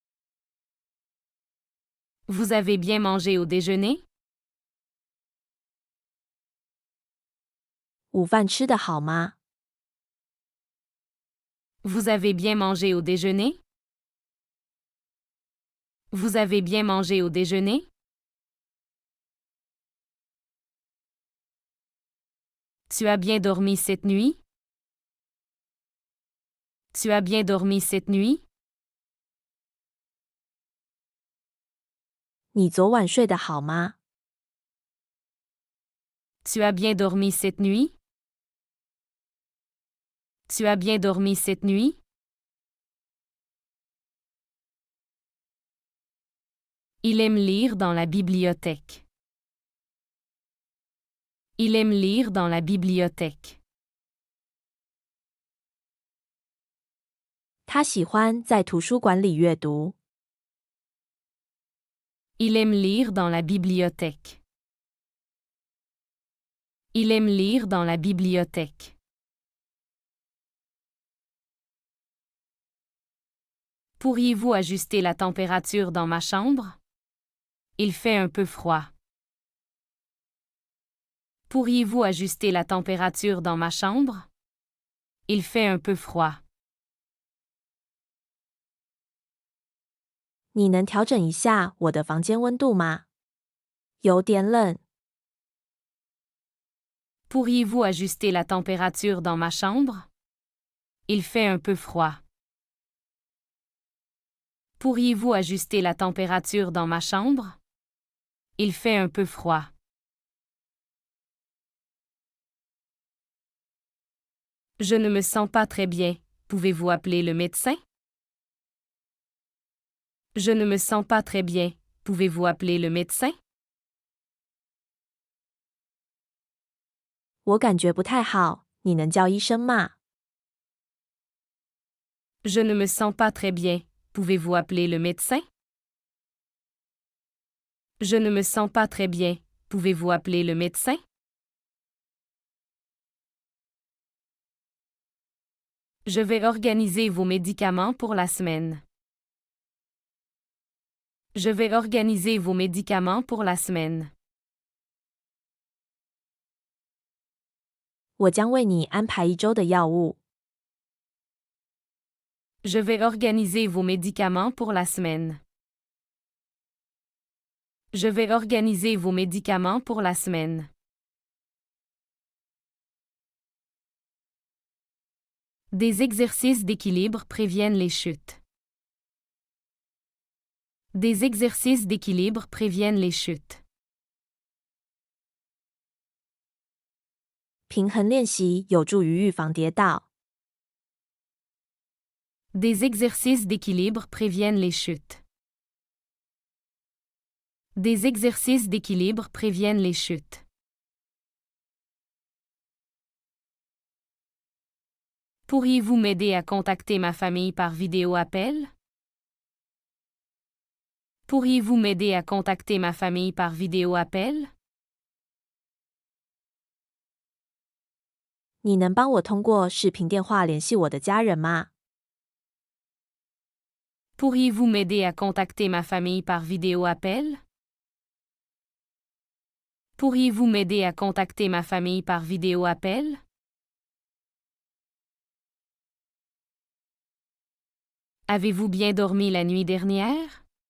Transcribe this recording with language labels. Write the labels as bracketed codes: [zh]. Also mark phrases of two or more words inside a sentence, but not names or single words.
[fr] Vous avez bien mangé au déjeuner? [zh] 午饭吃得好吗？ [fr] Vous avez bien mangé au déjeuner? Vous avez bien mangé au déjeuner? Tu as bien dormi cette nuit? Tu as bien dormi cette nuit? [zh] 你昨晚睡得好吗？ [fr] Tu as bien dormi cette nuit? Tu as bien dormi cette nuit? Il aime lire dans la bibliothèque. Il aime lire dans la bibliothèque. [zh] 他喜欢在图书馆里阅读。 [fr] Il aime lire dans la bibliothèque. Il aime lire dans la bibliothèque. Pourriez-vous ajuster la température dans ma chambre? Il fait un peu froid. Pourriez-vous ajuster la température dans ma chambre? Il fait un peu froid. [zh] 你能调整一下我的房间温度吗？有点冷。 [fr] Pourriez-vous ajuster la température dans ma chambre? Il fait un peu froid. Pourriez-vous ajuster la température dans ma chambre? Il fait un peu froid. Je ne me sens pas très bien. Pouvez-vous appeler le médecin? Je ne me sens pas très bien. Pouvez-vous appeler le médecin? [zh] 我感觉不太好，你能叫医生吗？ [fr] Je ne me sens pas très bien. Pouvez-vous appeler le médecin? Je ne me sens pas très bien. Pouvez-vous appeler le médecin? Je vais organiser vos médicaments pour la semaine. Je vais organiser vos médicaments pour la semaine. [zh] 我将为你安排一周的药物。 [fr] Je vais organiser vos médicaments pour la semaine. Je vais organiser vos médicaments pour la semaine. Des exercices d'équilibre préviennent les chutes. Des exercices d'équilibre préviennent les chutes. [zh] 平衡练习有助于预防跌倒。 [fr] Des exercices d'équilibre préviennent les chutes. Des exercices d'équilibre préviennent les chutes. Pourriez-vous m'aider à contacter ma famille par vidéo-appel? Pourriez-vous m'aider à contacter ma famille par vidéo-appel? [zh] 你能帮我通过视频电话联系我的家人吗？ [fr] Pourriez-vous m'aider à contacter ma famille par vidéo-appel? Pourriez-vous m'aider à contacter ma famille par vidéo-appel? Avez-vous bien dormi la nuit dernière?